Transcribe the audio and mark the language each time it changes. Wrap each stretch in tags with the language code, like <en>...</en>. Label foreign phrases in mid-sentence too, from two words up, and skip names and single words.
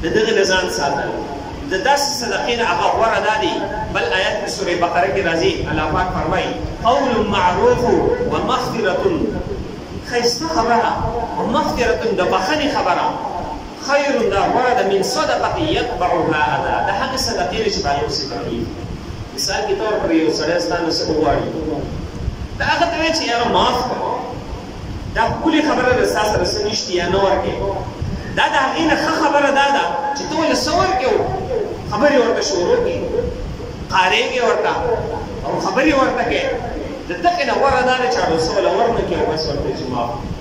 <ps>دغه نه ځان ساتل د داسې صدقې نه هغه غوره دا دي بل آیت په سورې بقره کې راځي الله پاک فرمایي</ps> <ar>قول معروف ومغفرة</ar> <ps>ښایسته خبره ومغفرة د بخښنې خبره خیر دا غوره ده</ps> <ar>من صدقه یتبعها اذى</ar> <ps>د هغې صدقې نه چې په هغې پسې تکلیف</ps> <ur>مثال کے طور پر</ur> <ps>یو سړی ستا نه څه وغواړي دا هغه ته وایي چې یاره معاف کړه دا ښکلې خبره ده ستا سره څه نشتي یا نه ورکې دا د هغې نه ښه خبره دا ده چې ته ولې څه ورکې خبرې ورته شروع کړي قارېږې ورته او خبرې ورته کړې د دغې نه غوره دا ده چې هغه څه وله ورنه کړي او بس ورته چې معاف</ps>